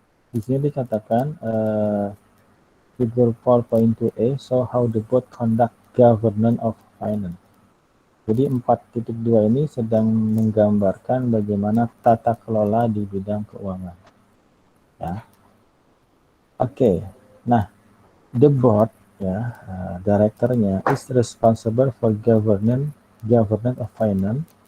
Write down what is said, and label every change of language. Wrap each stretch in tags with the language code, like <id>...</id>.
<id>Di sini dikatakan</id> <en>figure 4.2a, so how the board conduct governance of finance.</en> <id>Jadi 4.2 ini sedang menggambarkan bagaimana tata kelola di bidang keuangan. Ya.</id> <en>Oke, nah the board ya, direkturnya is responsible for governance of finance.</en>